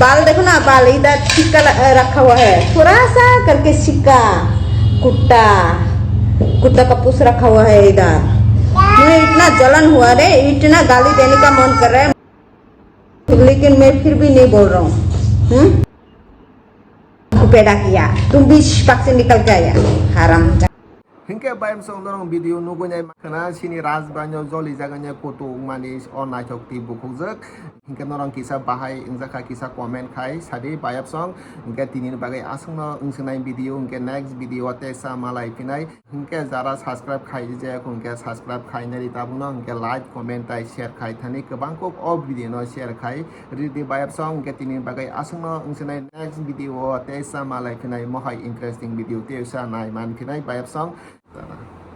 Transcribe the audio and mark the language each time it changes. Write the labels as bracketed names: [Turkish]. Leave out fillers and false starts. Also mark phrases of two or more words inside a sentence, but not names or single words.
[Hindi] बाल देखो ना, बाल इधर सिक्का रखा हुआ है, थोड़ा सा करके सिक्का, कुत्ता का पूछ रखा हुआ है इधर। मुझे इतना जलन हुआ रे, इतना गाली देने का मन कर रहा है, लेकिन मैं फिर भी नहीं बोल रहा हूँ। पैदा किया, तुम भी पक से निकल के आया हराम। [Kok Borok] हंके बायम संदरं भिडिअ नुगुनाय माखना सिनि राजबान्याव जलि जागानिया कतो मानि अ नायथकति बुखुजक हंके नरं किसा बाहाय इंजाखा किसा कमेंट खाय सादि बायब सं हंके तिनिनि बागै आसंनो ओंसनाय भिडिअ हंके [English] next video [Kok Borok] तेसा मालाय फिनाय हंके जारा सब्सक्राइब खाय जायाख हंके सब्सक्राइब खायनारि ताबुनो हंके [English] like comment [Kok Borok] ताय शेयर खाय थानि गोबांखौ अ भिडिअ न शेयर खाय रिदि बायब सं हंके तिनिनि बागै आसंनो ओंसनाय [English] next video [Kok Borok] तेसा मालाय फिनाय महाय [English] interesting video [Kok Borok] तेसा नाय मान फिनाय बायब सं